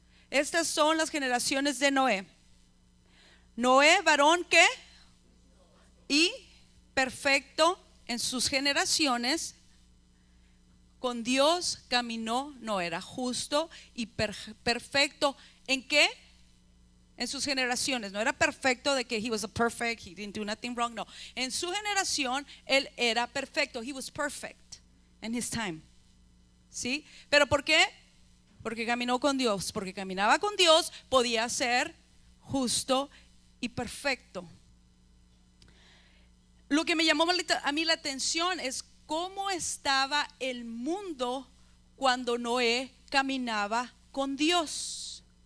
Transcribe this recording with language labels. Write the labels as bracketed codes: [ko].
[es] Estas son las generaciones de Noé. Noé, varón ¿qué? Y perfecto en sus generaciones. Con Dios caminó, no era justo y perfecto. ¿En qué? En sus generaciones. No era perfecto de que [en] he was a perfect, he didn't do nothing wrong. [es] No, en su generación él era perfecto. [en] He was perfect in his time. [es] ¿Sí? ¿Pero por qué? Porque caminó con Dios. Porque caminaba con Dios, podía ser justo y perfecto. Lo que me llamó a mí la atención es cómo estaba el mundo cuando Noé caminaba con Dios.